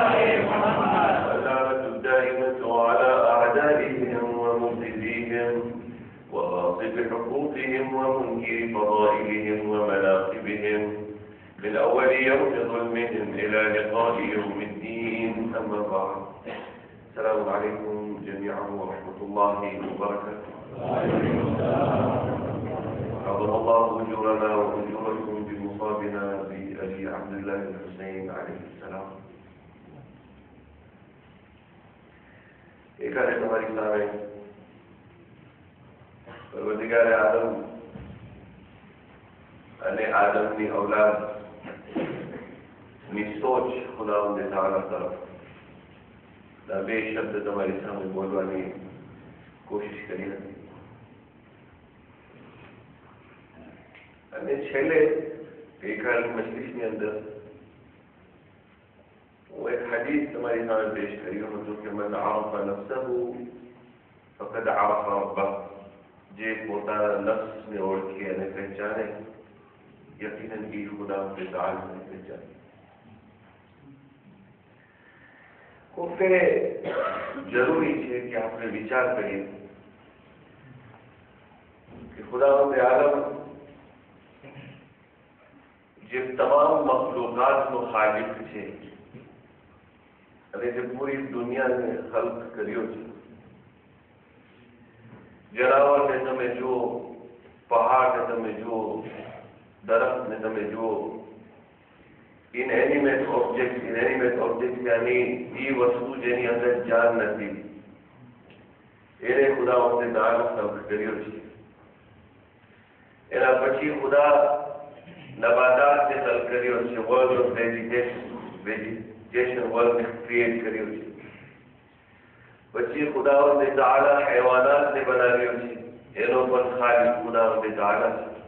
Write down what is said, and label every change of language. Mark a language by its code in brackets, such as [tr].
[ar] واللعنة الدائمة على أعدائهم ومفسديهم وغاصب حقوقهم ومنكر فضائلهم ومناقبهم من أول يوم ظلمهم إلى لقاء يوم الدين، أما بعد. السلام عليكم جميعا ورحمة الله وبركاته. عظم الله أجورنا وأجوركم بمصابنا بأبي عبد الله الحسين عليه السلام. [hi] एक है हमारी सामने परवरदिगार आदम अने आदम की औलाद [gu] ની સોચ ખુદાવંદ તાઆલા તરફ બે શબ્દ તમારી સામે બોલવાની કોશિશ કરી હતી, અને છેલ્લે ગઈકાલની મજલિસની અંદર હું એક હદીસ તમારી સામે પેશ કર્યું હતું કે [ar] મન આરફ નફસહુ ફકદ આરફ રબ્બહ, [gu] જે પોતાના નફ્સને ઓળખે અને પહેચાને યકીનન એ ખુદાવંદ તાઆલાને પહેચાને. [hi] खूब जरूरी है कि आपने विचार करिए कि खुदावंद आलम जो तमाम मखलूकात नो खालिक है [gu] અને જે પૂરી દુનિયાને ખલ્ક કર્યો છે, જનાવરને તમે જુઓ, પહાડને તમે જુઓ, દરખ્તને તમે જુઓ, [hi] इनएनिमेट ऑब्जेक्ट यानी ये वस्तु जेनी अंदर जान नहीं [gu] એને ખુદાવંદે તાઆલા ખલ્ક કર્યો છે. એના પછી ખુદા નબાતાતને ખલ્ક કર્યો છે, world of vegetation world create કર્યો છે. પછી ખુદાવંદે તાઆલા હૈવાનાતને બનાવ્યો છે, એનો પણ ખાલી ખુદાવંદે તાઆલા છે.